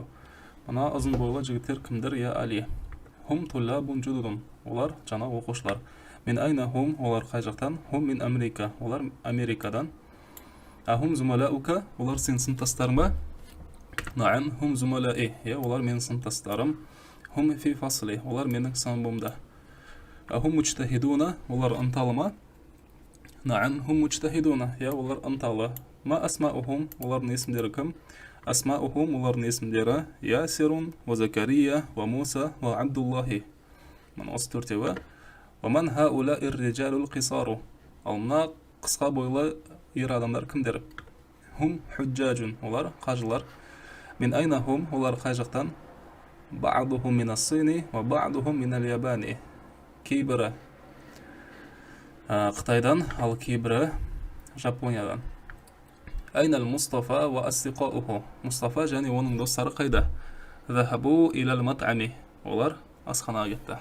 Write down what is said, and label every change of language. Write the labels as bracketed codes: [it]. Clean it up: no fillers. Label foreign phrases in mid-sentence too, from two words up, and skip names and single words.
[kk] Мына ұзын бойлы жігіттер кімдер, я Али? [ar] هم طلاب جدد. [kk] Олар жаңа оқушылар. [ar] من أين هم, [kk] олар қай жақтан? [ar] هم من أمريكا. [kk] Олар Америкадан. [ar] هم زملاؤك, [kk] олар сен сыныптастарың ба? [ar] نعم، هم زملائي. [kk] Олар менің сыныптастарым. [ar] هم في فصلي. [kk] Олар менің сыныбымда. [ar] هم مجتهدون, [kk] олар ынталы ма? [ar] نعم، هم مجتهدون. [kk] Олар ынталы. [ar] ما أسماؤهم, [kk] олардың есімдері кім? Асмаухум, олардың есімдері Ясирун, [ar] وزكريا، وموسى، وعبد الله. [kk] Мына осы төртеуі. [ar] ومن هؤلاء الرجال القصار. [kk] Ал мына қысқа бойлы ер адамдар кімдер? [ar] هم حجاج, [kk] олар қажылар. [ar] من أين هم, [kk] олар қай жақтан? [ar] بعضهم من الصين، وبعضهم من اليابان. [kk] Кейбірі Қытайдан, ал кейбірі Жапониядан. [ar] أين مصطفى وأصدقاؤه. [kk] Мустафа және оның достары қайда? [ar] ذهبوا إلى المطعم. [kk] Олар асханаға кетті.